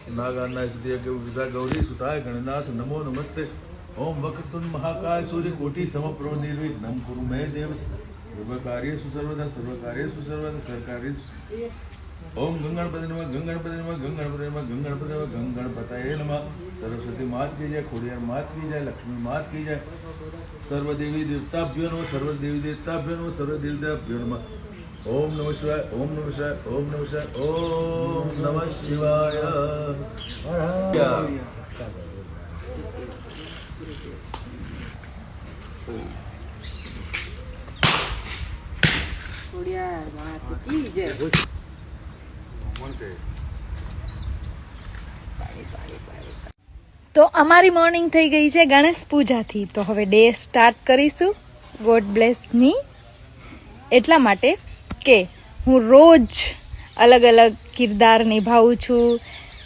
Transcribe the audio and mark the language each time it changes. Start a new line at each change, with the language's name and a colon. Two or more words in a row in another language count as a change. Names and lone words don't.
Sanskrit: नागान्नाय सिद्धियज्ञ विदा गौरी सुताय गणनाथ नमो नमस्ते। ओम वक्रतुंड महाकाय सूर्य कोटि समप्रभ निर्विघ्नं कुरु मे देव सर्वकार्येषु सर्वदा सरकार्येषु। ओम गंगणपति नमः गंगणपति नमः गंगणपति नमः गंगणपति नमः गंगणपतये नमः।
Hindi: सरस्वती मात की जय, खोडियार मात की जय, लक्ष्मी मात की जय।
Sanskrit: सर्वदेवी देवताभ्यो नमः, सर्वदेवी देवताभ्यो नमः, सर्वदेवी देवताभ्यो नमः। ओम नमः शिवाय, ओम नमः शिवाय, ओम नमः शिवाय, ओम नमः शिवाय।
Hindi: खोडियार मात की जय।
Gujarati: તો અમારી મોર્નિંગ થઈ ગઈ છે ગણેશ પૂજાથી, તો હવે
English: day start
Gujarati: કરીશું
English: God bless me,
Gujarati: એટલા માટે કે હું રોજ અલગ અલગ કિરદાર નિભાવું છું,